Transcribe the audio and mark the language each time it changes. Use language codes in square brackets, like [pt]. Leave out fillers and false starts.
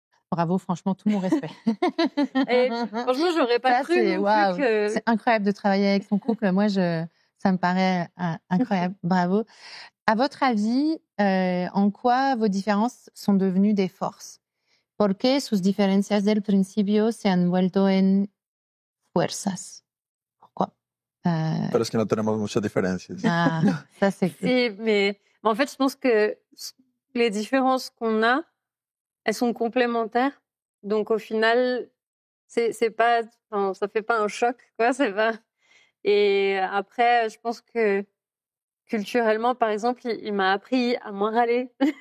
[fr] Bravo, franchement, tout mon respect. Et franchement, j'aurais pas cru que... C'est incroyable de travailler avec son couple. Moi, ça me paraît incroyable. Bravo. À votre avis, en quoi vos différences sont devenues des forces? [es] ¿Por qué sus diferencias del principio se han vuelto en fuerzas? [fr] Pourquoi? [es] Pero es que no tenemos muchas diferencias. [fr] Ah, ça c'est... Si, mais en fait, je pense que les différences qu'on a, elles sont complémentaires. Donc, au final, c'est pas, ça fait pas un choc, quoi. C'est pas... Et après, je pense que culturellement, par exemple, il m'a appris à moins râler.